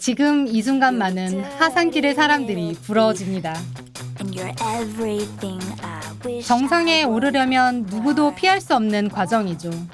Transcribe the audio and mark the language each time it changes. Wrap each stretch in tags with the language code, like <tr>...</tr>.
<ko>지금 이 순간만은 하산길의 사람들이 부러워집니다.</ko> <en>And you're everything I wish.</en> <ko>정상에 오르려면 누구도 피할 수 없는 과정이죠.</ko>